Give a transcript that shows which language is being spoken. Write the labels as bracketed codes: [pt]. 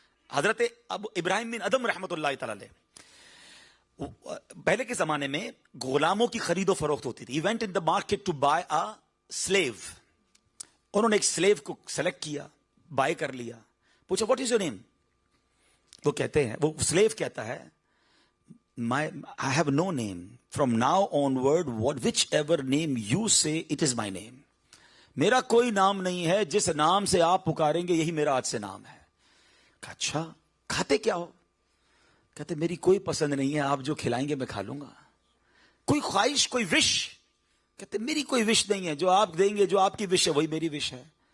[ur] حضرت ابراہیم بن ادم رحمت اللہ تعالی علیہ، پہلے کے زمانے میں غلاموں کی خرید و فروخت ہوتی تھی. [en] He went in the market to buy a slave. [ur] انہوں نے ایک سلیو کو سلیکٹ کیا، بائی کر لیا. پوچھا [en] What is your name? [ur] وہ کہتے ہیں، وہ سلیو کہتا ہے [en] I have no name. From now onward, whichever name you say, it is my name. [ur] میرا کوئی نام نہیں ہے، جس نام سے آپ پکاریں گے یہی میرا آج سے نام ہے. کہا اچھا کھاتے کیا ہو؟ کہتے میری کوئی پسند نہیں ہے، آپ جو کھلائیں گے میں کھا لوں گا. کوئی خواہش، کوئی وش؟ کہتے میری کوئی وش نہیں ہے، جو آپ دیں گے، جو آپ کی وش ہے وہی میری وش ہے.